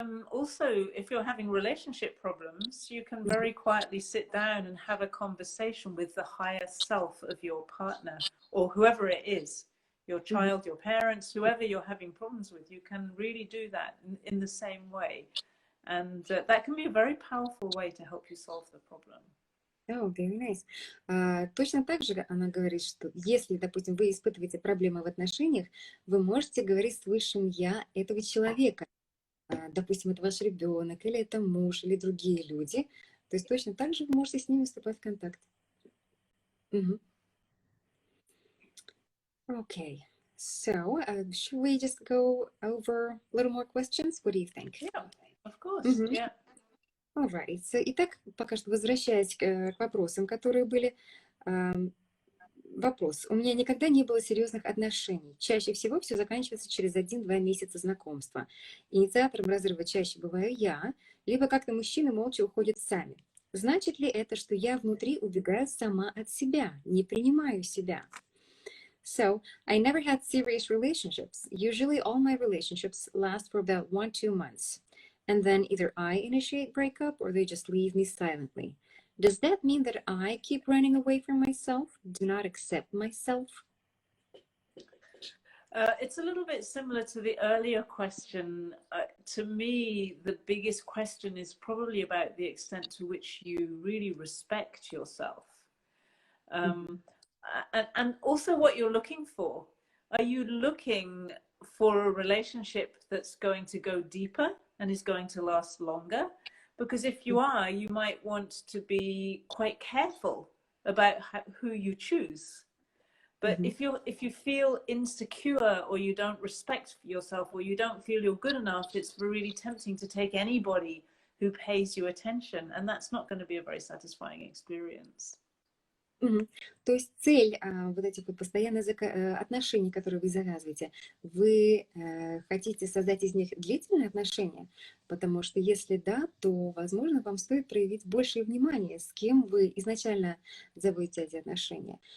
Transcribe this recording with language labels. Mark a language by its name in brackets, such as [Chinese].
[English] Also, if you're having relationship problems, you can very quietly sit down and have a conversation with the higher self of your partner or whoever it is, your child, your parents, whoever you're having problems with. You can really do that in the same way. And that can be a very powerful way to help you solve the problem. Oh, very nice. [Russian] Точно так же она говорит, что если, допустим, вы испытываете проблемы в отношениях, вы можете говорить с высшим «я» этого человека. Допустим, это ваш ребенок, или это муж, или другие люди. То есть точно так же вы можете с ними вступать в контакт. [English] Okay, so should we just go over a little more questions? What do you think? Yeah, of course, yeah. All right. [Russian] So, итак, пока что возвращаясь к вопросам, которые были. Вопрос. У меня никогда не было серьезных отношений. Чаще всего все заканчивается через 1-2 месяца знакомства. Инициатором разрыва чаще бываю я, либо как-то мужчины молча уходят сами. Значит ли это, что я внутри убегаю сама от себя, не принимаю себя? [English] So, I never had serious relationships. Usually all my relationships last for about 1-2 months. And then either I initiate breakup or they just leave me silently. Does that mean that I keep running away from myself, do not accept myself? It's a little bit similar to the earlier question. To me, the biggest question is probably about the extent to which you really respect yourself. And also what you're looking for. Are you looking for a relationship that's going to go deeper and is going to last longer? Because if you are, you might want to be quite careful about who you choose. But if you feel insecure, or you don't respect yourself, or you don't feel you're good enough, it's really tempting to take anybody who pays you attention, and that's not going to be a very satisfying experience. [Russian] То есть цель вот этих вот постоянных отношений, которые вы завязываете, вы хотите создать из них длительные отношения? Потому что если да, то, возможно, вам стоит проявить больше внимания, с кем вы изначально заводите эти отношения.